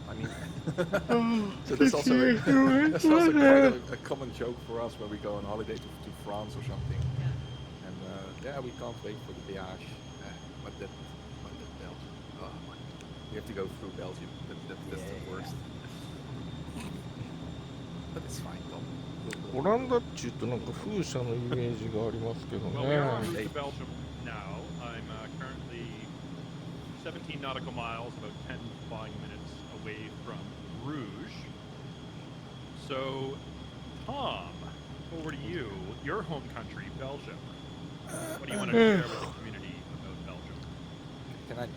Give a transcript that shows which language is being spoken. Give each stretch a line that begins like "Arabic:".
English: I mean, so that's also that's also quite a common joke for us when we go on holiday to France or something. Yeah. And yeah, we can't wait for the Beage. But that Belgium. Oh, we have to go through Belgium. That's the worst. But it's fine, Tom.
Japanese: オランダっちゅうとなんか風車のイメージがありますけど
English: Well, we are en
Japanese: ね。
English: route to Belgium now. I'm currently 17 nautical miles, about 10 flying minutes away from Bruges. So, Tom, over to you. Your home country, Belgium. What do you want to share with the community about Belgium?